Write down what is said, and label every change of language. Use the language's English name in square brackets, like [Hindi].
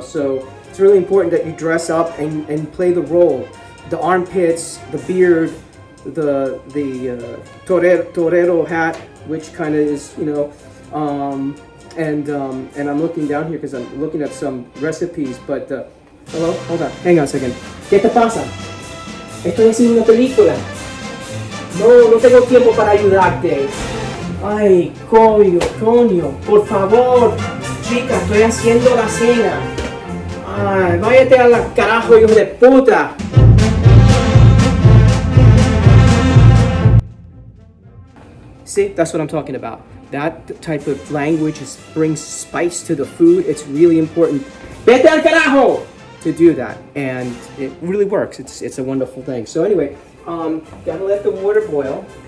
[English] So it's really important that you dress up and play the role. The armpits, the beard, the torero hat, which kind of is, you know, and I'm looking down here because I'm looking at some recipes, but hello, hold on, hang on a second. [Spanish] ¿Qué te pasa? Estoy haciendo una película. No tengo tiempo para ayudarte. Ay, coño, por favor, chica, estoy haciendo la cena. Ay, váyate a la carajo, hijo de puta. [English] See, that's what I'm talking about. That type of language brings spice to the food. It's really important. [Spanish] Vete al carajo! [English] To do that, and it really works. It's a wonderful thing. So anyway, gotta let the water boil.